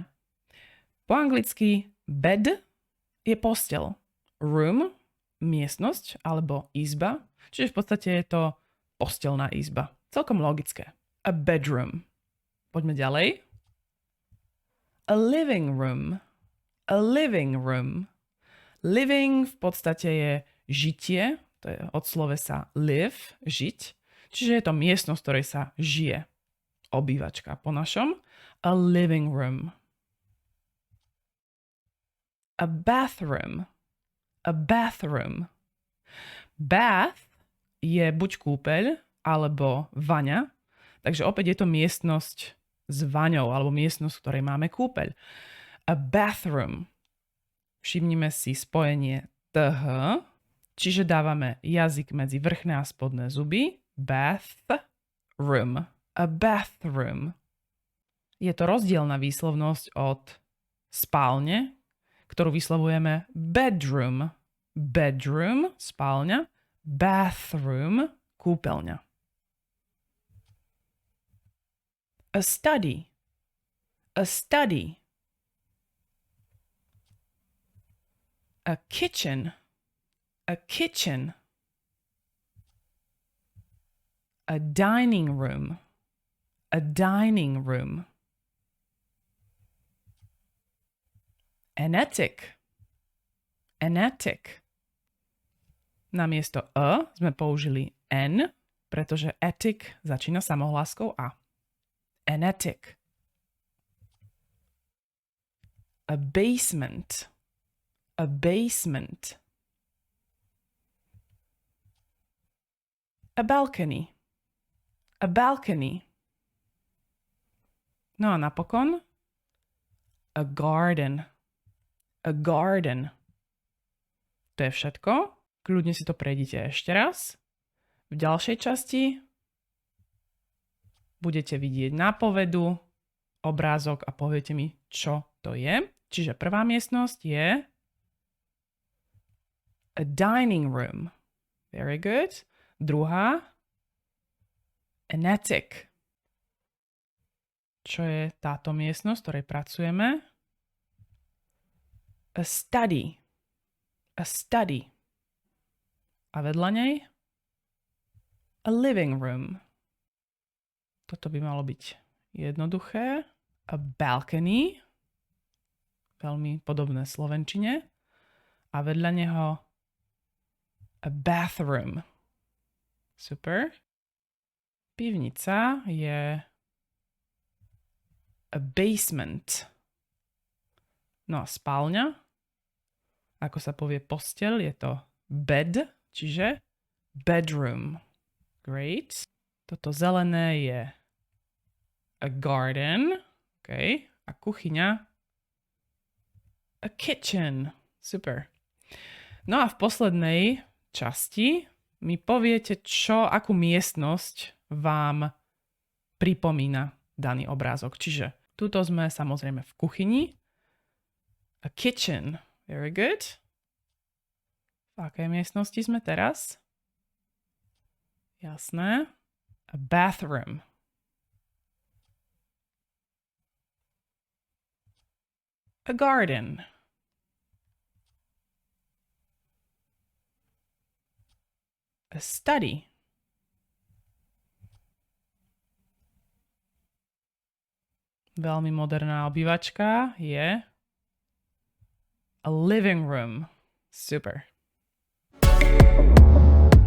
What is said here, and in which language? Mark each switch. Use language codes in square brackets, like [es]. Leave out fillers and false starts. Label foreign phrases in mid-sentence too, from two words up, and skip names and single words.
[sk] Po anglicky bed je posteľ. Room, miestnosť alebo izba. Čiže v podstate je to posteľná izba. Celkom logické. [en] A bedroom. [sk] Poďme ďalej. [en] A living room. A living room. [sk] Living v podstate je žitie. To je od slovesa live, žiť. Čiže je to miestnosť, v ktorej sa žije. Obývačka po našom. [en] A living room. A bathroom. A bathroom. [sk] Bath je buď kúpeľ, alebo vaňa. Takže opäť je to miestnosť s vaňou, alebo miestnosť, v ktorej máme kúpeľ. [en] A bathroom. [sk] Všimnime si spojenie th, čiže dávame jazyk medzi vrchné a spodné zuby. [en] Bathroom. A bathroom. [sk] Je to rozdielna výslovnosť od spálne, ktorú vyslovujeme bedroom. Bedroom, spálňa. Bathroom, kúpeľňa. [en] A study. A study. A kitchen. A kitchen. A dining room. A dining room. An attic. An attic. [sk] Namiesto a sme použili n, pretože attic začína samohláskou a. [en] An attic. A basement. A basement. A balcony. A balcony. [sk] No a napokon [en] a garden. A garden. [sk] To je všetko. Kľudne si to prejdite ešte raz. V ďalšej časti budete vidieť nápovedu, obrázok a poviete mi, čo to je. Čiže prvá miestnosť je [en] a dining room. Very good. [sk] Druhá [en] an attic. [sk] Čo je táto miestnosť, v ktorej pracujeme? [en] A study. A study. [sk] A vedľa nej? [en] A living room. [sk] Toto by malo byť jednoduché. [en] A balcony. [sk] Veľmi podobné slovenčine. A vedľa neho [en] a bathroom. [sk] Super. Pivnica je [en] a basement. [sk] No a spálňa, ako sa povie posteľ, je to bed, čiže bedroom. [en] Great. [sk] Toto zelené je [en] a garden. [sk] OK. A kuchyňa [en] a kitchen. [sk] Super. No a v poslednej časti mi poviete, akú miestnosť vám pripomína daný obrázok. Čiže tuto sme samozrejme v kuchyni. [en] A kitchen. Very good. [sk] V akej miestnosti sme teraz? [en] Jasné. A bathroom. A garden. A study. [sk] Veľmi moderná obývačka je [en] a living room. [sk] Super.